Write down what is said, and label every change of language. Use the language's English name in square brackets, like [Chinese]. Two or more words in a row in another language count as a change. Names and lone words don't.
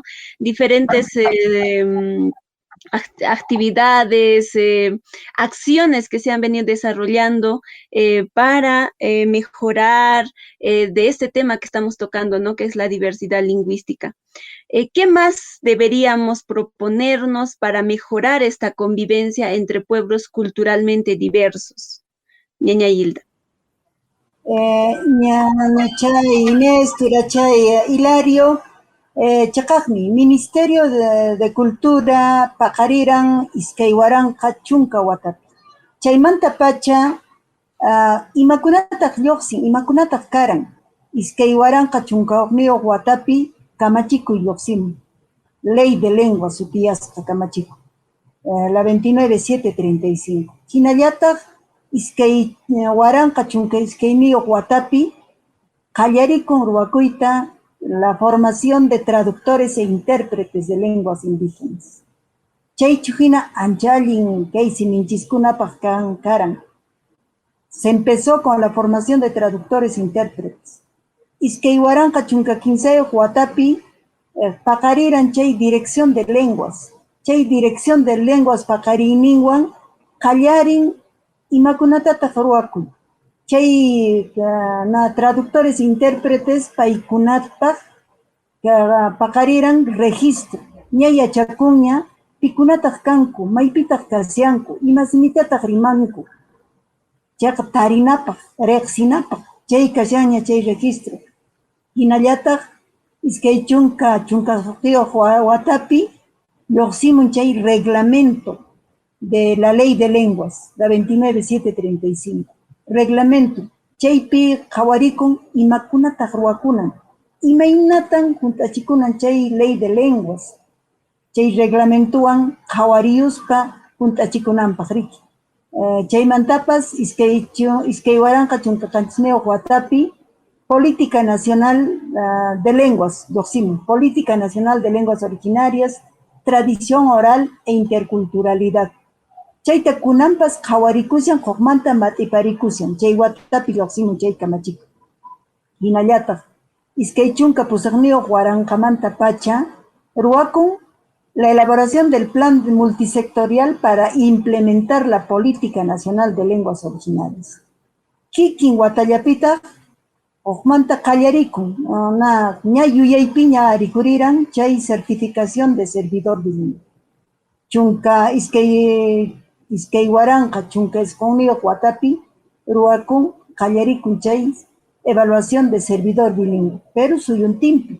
[Spanish] Diferentes actividades, acciones que se han venido desarrollando para mejorar de este tema que estamos tocando, ¿no? Que es la diversidad lingüística. ¿Qué más deberíamos proponernos para mejorar esta convivencia entre pueblos culturalmente diversos? [Quechua] Ñaña Hilda. Ñanachay Inés, Turachay Hilario, Chakakmi, Ministerio de Cultura, Paqariran, Iskaywaranqa chunka watapi. Chaymanta pacha, imakunataq lluqsin, imakunataq karan. Iskaywaranqa chunka watapi, kamachikuy lluqsimun. Ley de lengua sutiyasqa kamachiku. La 29.735. Hinallataq, Iskaywaranqa chunka iskayniyuq watapi, qallarikun ruwakuyta [Spanish] la formación de traductores e intérpretes de lenguas indígenas. [Quechua] Chaychu hina ancha allin kay siminchiskunapaq karan. [Spanish] Se empezó con la formación de traductores e intérpretes. [Quechua] Iskaywaranqa chunka kinsayuq watapi, paqariran chay [Spanish] dirección de lenguas. [Quechua] Chay [Spanish] dirección de lenguas [Quechua] paqariyninwan, qallarin imakunatataq ruwakuy. Chay [Spanish] traductores e intérpretes [Quechua] paykunataq paqariran registro. Ña yachakunña pikunataq kanku, maypitaq kasiyanku, imasimitaq rimanku. Chayqa tarinapaq, riqsinapaq, chay kashaña chay registro. Hinallataq iskay chunka suqtiyuq watapi, lluqsimun chay [Spanish] reglamento de la ley de lenguas, la 29.735. [Quechua] Reglamento, chaypi qawarikun imakunataq ruwakunan, imaynatan juntachikunan chay [Spanish] ley de lenguas, [Quechua] chay reglamentuwan qawariyuspa juntachikunanpaq riki. Chaymantapas iskaywaranqa chunka qanchis watapi, Política Nacional de Lenguas, lluqsimun, Política Nacional de Lenguas Originarias, Tradición Oral e Interculturalidad. Chayta kunampas qhawarikushan hukmanta matiparikushan, chay watapi lluqsimun chay kamachiku. Hinallataq, iskay chunka pusaqniyuq waranqamanta pacha, ruwakun [Spanish] la elaboración del plan multisectorial para implementar la Política Nacional de Lenguas Originarias. [Quechua] Kikin watallapita, hukmanta qallarikun, ña yuyaypi ña rikuriran chay [Spanish] certificación de servidor bilingüe. [Quechua] Chunka iskaywaranqa chunka isqunniyoq watapi, ruwakun qallarikun chay [Spanish] evaluación de servidor bilingüe, [Quechua] pero suyuntinpi.